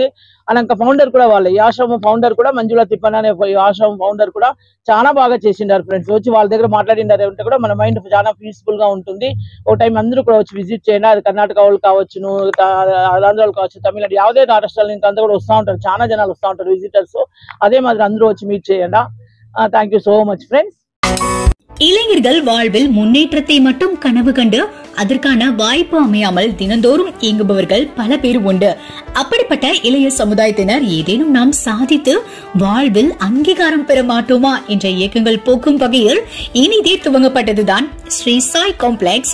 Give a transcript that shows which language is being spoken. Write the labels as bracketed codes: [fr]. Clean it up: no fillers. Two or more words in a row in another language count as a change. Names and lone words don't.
[te] అలాంటి ఫౌండర్ కూడా వాళ్ళే, ఈ ఆశ్రమం ఫౌండర్ కూడా మంజులా తిప్పన అనే ఆశ్రమం ఫౌండర్ కూడా చాలా బాగా చేసిండారు ఫ్రెండ్స్. వచ్చి వాళ్ళ దగ్గర మాట్లాడిండారు అంటే కూడా మన మైండ్ చాలా పీస్ఫుల్ గా ఉంటుంది. ఒక టైం అందరూ కూడా వచ్చి విజిట్ చేయండి. అది కర్ణాటక వాళ్ళు కావచ్చును, ఆంధ్రాలు కావచ్చు, తమిళనాడు, యావదే రాష్ట్రాల నుంచి అంతా కూడా వస్తూ ఉంటారు. చాలా జనాలు వస్తూ ఉంటారు విజిటర్స్. [ta] அதே மாதிரி [te] అందరూ వచ్చి [ta] மீட் செய்யடா. [en] Thank you so much friends. [ta] இளைஞர்கள் வாழ்வில் முன்னேற்றத்தை மட்டும் கனவு கண்டு அதற்கான வாய்ப்பு அமையாமல் தினந்தோறும் இயங்குபவர்கள் பல பேர் உண்டு. அப்படிப்பட்ட இளைய சமுதாயத்தினர் ஏதேனும் நாம் சாதித்து வாழ்வில் அங்கீகாரம் பெற மாட்டோமா என்ற இயக்கங்கள் போக்கும் வகையில் இனிதே துவங்கப்பட்டதுதான் ஸ்ரீ சாய் காம்ப்ளெக்ஸ்.